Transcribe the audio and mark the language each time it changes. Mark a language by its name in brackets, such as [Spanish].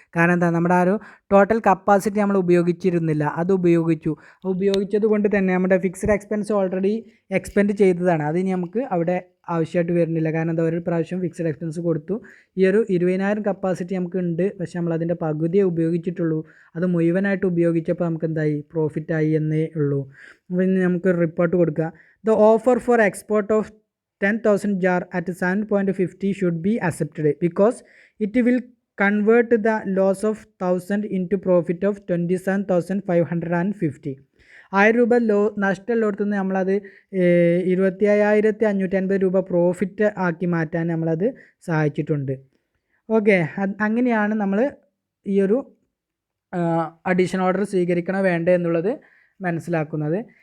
[Malayalam] കാരണം എന്താ, നമ്മുടെ ആ ഒരു ടോട്ടൽ കപ്പാസിറ്റി നമ്മൾ ഉപയോഗിച്ചിരുന്നില്ല, അത് ഉപയോഗിച്ചത് കൊണ്ട് തന്നെ നമ്മുടെ ഫിക്സ്ഡ് എക്സ്പെൻസ് ഓൾറെഡി എക്സ്പെൻഡ് ചെയ്തതാണ്. അത് ഇനി നമുക്ക് അവിടെ ആവശ്യമായിട്ട് വരുന്നില്ല. കാരണം എന്താ, ഒരു പ്രാവശ്യം ഫിക്സ്ഡ് എക്സ്പെൻസ് കൊടുത്തു. ഈ ഒരു 20,000 കപ്പാസിറ്റി നമുക്ക് ഉണ്ട്, പക്ഷേ നമ്മൾ അതിൻ്റെ പകുതിയെ ഉപയോഗിച്ചിട്ടുള്ളൂ. അത് മുഴുവനായിട്ട് ഉപയോഗിച്ചപ്പോൾ നമുക്ക് എന്തായി? പ്രോഫിറ്റായി എന്നേ ഉള്ളൂ. അപ്പോൾ ഇനി നമുക്കൊരു റിപ്പോർട്ട് കൊടുക്കുക. [English] The offer for export of 10,000 jar at 7.50 should be accepted because it will convert the loss of 1,000 into profit of 27,550. [Malayalam] ₹1000 നഷ്ടമുള്ളിടത്തു നിന്ന് നമ്മളത് 25,550 രൂപ പ്രോഫിറ്റ് ആക്കി മാറ്റാൻ നമ്മളത് സഹായിച്ചിട്ടുണ്ട്. ഓക്കെ, അങ്ങനെയാണ് നമ്മൾ ഈ ഒരു അഡീഷൻ ഓർഡർ സ്വീകരിക്കണോ വേണ്ടേ എന്നുള്ളത് മനസ്സിലാക്കുന്നത്.